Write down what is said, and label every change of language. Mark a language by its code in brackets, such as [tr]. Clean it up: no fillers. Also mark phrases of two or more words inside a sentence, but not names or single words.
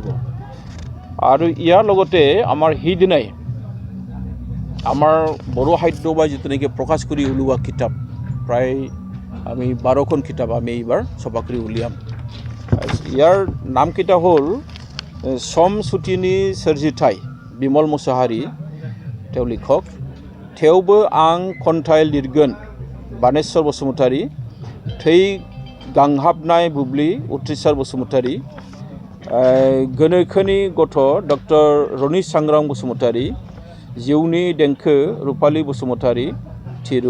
[as] আৰু ইয়াৰ লগতে আমাৰ সেইদিনাই আমাৰ বড়ো সাহিত্য সভাই যিটো নেকি প্ৰকাশ কৰি ওলোৱা কিতাপ প্ৰায় আমি 12খন কিতাপ আমি এইবাৰ ছপা কৰি উলিয়াম। ইয়াৰ নামকেইটা হ'ল চম চুটিনি सोरजिथाय বিমল মুছাহাৰী, তেওঁ লিখক। [brx] थेवबो आं खन्थाइ लिरगोन बानेश्वर बसुमतारी। थै गांहाबनाय बुब्लि उथ्रिसार बसुमतारी। गोनोखोनि गथ' डक्टर रनिस सांग्रां बसुमतारी। जिउनि देंखो रुपाली बसुमतारी थिरु।